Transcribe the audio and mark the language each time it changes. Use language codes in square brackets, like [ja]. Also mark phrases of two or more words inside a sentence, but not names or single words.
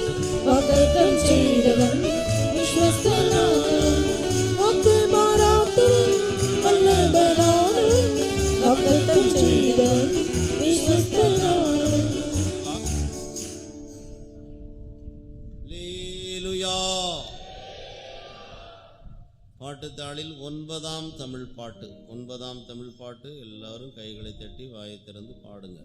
[ml] വാഗ്ദത്തം ചെയ്തവൻ, വിശ്വസ്തനാണവൻ. വാക്ക് മാറാത്തവൻ, വല്ലഭനാണവൻ. വാഗ്ദത്തം ചെയ്തവൻ, വിശ്വസ്തനാണവൻ. ഹല്ലേലൂയാ. [ta] பாட்டுத்தாளில் 9ஆம் தமிழ் பாட்டு. 9ஆம் தமிழ் பாட்டு. எல்லாரும் கைகளை தட்டி வாயை திறந்து பாடுங்க.